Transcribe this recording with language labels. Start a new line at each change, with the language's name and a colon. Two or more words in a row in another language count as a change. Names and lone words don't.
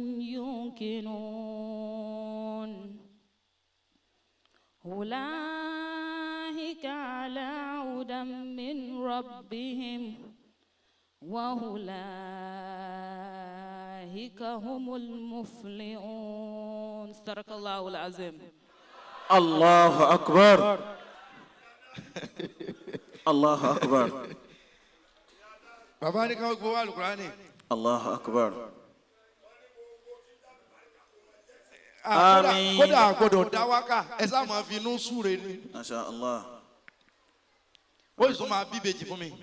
Arabic: يوقنون أولئك على هدى من ربهم وأولئك هم المفلحون. صدق الله العظيم. الله أكبر. الله أكبر.
Yoruba: Baba ni kan gbo Al-Qur'ani.
Arabic: الله أكبر.
Yoruba: Àmín. Kódà gbọ́dọ̀ dá wákà ẹ sá máa fi inú súre ni.
Arabic: ما شاء الله.
Yoruba: Ó sì tún máa bí ìbejì fún mi.